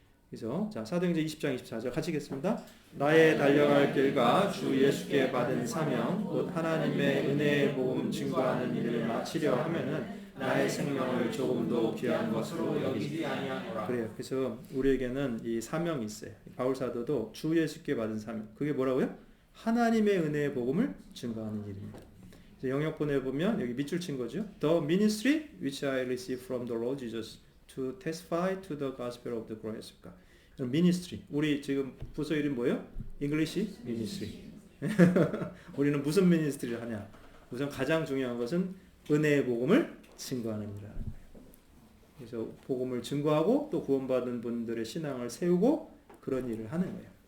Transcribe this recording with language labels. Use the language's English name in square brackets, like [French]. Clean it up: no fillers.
[Korean] 그래서 자, 사도행전 20장 24절 같이 읽겠습니다. 나의 달려갈 길과 주 예수께 받은 사명 곧 하나님의 은혜의 복음 증거하는 일을 마치려 하면은 나의 생명을 조금도 귀한 것으로 여기지 아니하노라. 그래요. 그래서 우리에게는 이 사명이 있어요. 바울 사도도 주 예수께 받은 사명. 그게 뭐라고요? 하나님의 은혜의 복음을 증거하는 일입니다. 영역본에 보면 여기 밑줄 친 거죠. [English] The ministry which I received from the Lord Jesus to testify to the gospel of the grace of God. ministry. [Korean] 우리 지금 부서 이름 뭐예요? English ministry. 우리는 무슨 ministry를 하냐? 우선 가장 중요한 것은 은혜의 복음을 증거하는 일이라는 거예요. 그래서 복음을 증거하고 또 구원받은 분들의 신앙을 세우고 그런 일을 하는 거예요.